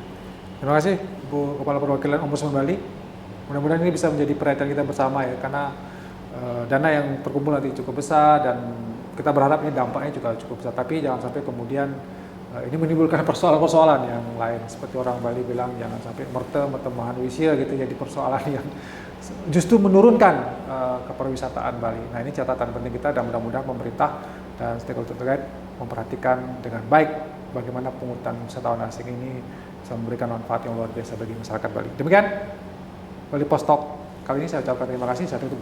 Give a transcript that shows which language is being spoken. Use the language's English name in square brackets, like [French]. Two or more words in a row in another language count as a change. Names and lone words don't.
[Indonesian] Terima kasih Bu Kepala Perwakilan Ombudsman Bali. Mudah-mudahan ini bisa menjadi perhatian kita bersama ya, karena dana yang terkumpul nanti cukup besar dan kita berharap ini dampaknya juga cukup besar. Tapi jangan sampai kemudian ini menimbulkan persoalan-persoalan yang lain. Seperti orang Bali bilang, jangan sampai [Balinese] merte mahan wisya [Indonesian] gitu jadi persoalan yang justru menurunkan kepariwisataan Bali. Nah ini catatan penting kita dan mudah-mudahan pemerintah dan stakeholder terkait memperhatikan dengan baik bagaimana pungutan wisatawan asing ini bisa memberikan manfaat yang luar biasa bagi masyarakat Bali. Demikian Bali Post Talk kali ini saya ucapkan terima kasih.